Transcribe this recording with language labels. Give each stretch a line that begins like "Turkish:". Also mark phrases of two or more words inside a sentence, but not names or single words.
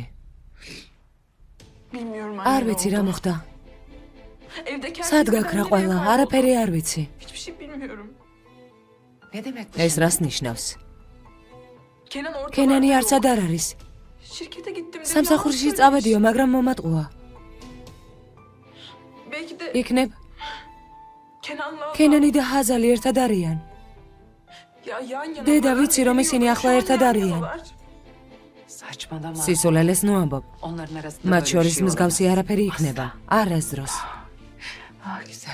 Turkish: Bilmiyorum
Georgian: არ
Turkish: anne.
Georgian: ვიცი რა მოხდა
Turkish: Evde kendimi
Georgian: სად გაქრა
Turkish: ben bile
Georgian: ყველა
Turkish: kayboldum.
Georgian: არაფერი არ ვიცი
Turkish: Hiçbir şey bilmiyorum.
Georgian: ეს რას ნიშნავს
Turkish: Kenan ortalarda
Georgian: ქენანი
Turkish: yok.
Georgian: არცად არ არის
Turkish: Şirkete gittim dedi.
Georgian: სამსახურში
Turkish: yalan
Georgian: წავედიო
Turkish: söylemiş.
Georgian: მაგრამ მომატყუა
Turkish: Belki de
Georgian: იქნებ
Turkish: Kenan'la
Georgian: ქენანი და ჰაზალი ერთად არიან
Turkish: ya yan yana.
Georgian: დედა
Turkish: var,
Georgian: ვიცი რომ ისინი
Turkish: biliyorum,
Georgian: ახლა
Turkish: şu an
Georgian: ერთად
Turkish: yan
Georgian: არიან
Turkish: yanalar. Saçmalama.
Georgian: სისულელეს ნუ ამბობ
Turkish: Onların arasında
Georgian: მათ
Turkish: böyle bir
Georgian: შორის
Turkish: şey
Georgian: მსგავსი
Turkish: olamaz.
Georgian: არაფერი იქნება არასდროს
Turkish: Ah güzel.